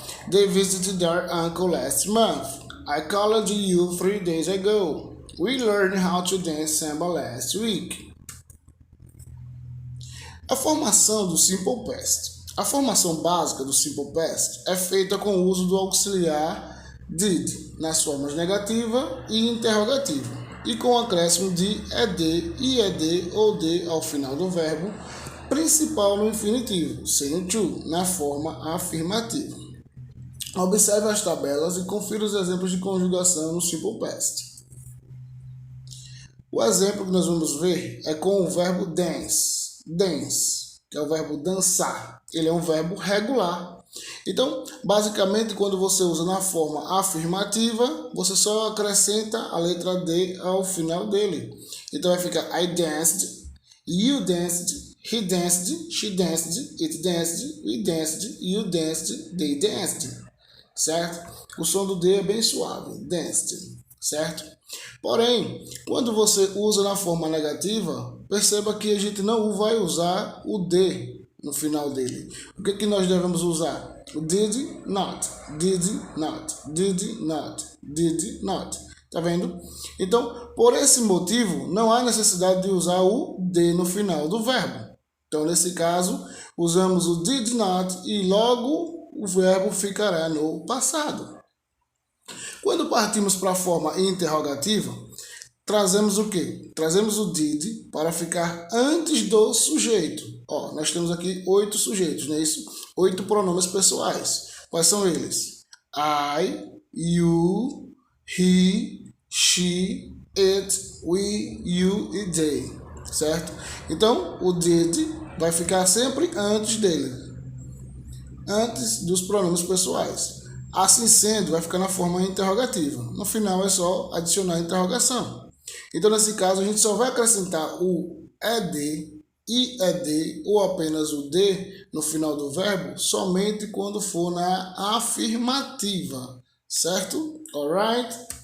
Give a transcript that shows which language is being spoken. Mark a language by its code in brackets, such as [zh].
[en] They visited their uncle last month. I called you 3 days ago. We learned how to dance samba last week. [pt] A formação do Simple Past. A formação básica do Simple Past é feita com o uso do auxiliar did nas formas negativa e interrogativa, e com o acréscimo de ed, ied ou de ao final do verbo principal no infinitivo, sendo to na forma afirmativa. Observe as tabelas e confira os exemplos de conjugação no Simple Past. O exemplo que nós vamos ver é com o verbo dance, que é o verbo dançar. Ele é um verbo regular. Então, basicamente, quando você usa na forma afirmativa, você só acrescenta a letra D ao final dele. Então, vai ficar [en] I danced, you danced, he danced, she danced, it danced, we danced, you danced, they danced. [pt] Certo? O som do D é bem suave, danced, certo? Porém, quando você usa na forma negativa, perceba que a gente não vai usar o D no final dele. O que nós devemos usar? [en] O did not, did not, did not, did not. [pt] Tá vendo? Então, por esse motivo, não há necessidade de usar o D no final do verbo. Então, nesse caso, usamos o did not e logo o verbo ficará no passado. Quando partimos para a forma interrogativa, trazemos o quê? Trazemos o did para ficar antes do sujeito. Nós temos aqui 8 sujeitos, não é isso? 8 pronomes pessoais. Quais são eles? [en] I, you, he, she, it, we, you e they, certo? [pt] Então, o did vai ficar sempre antes dele, antes dos pronomes pessoais. Assim sendo, vai ficar na forma interrogativa. No final é só adicionar a interrogação. Então, nesse caso, a gente só vai acrescentar o ed, ied ou apenas o de no final do verbo somente quando for na afirmativa, certo? Alright?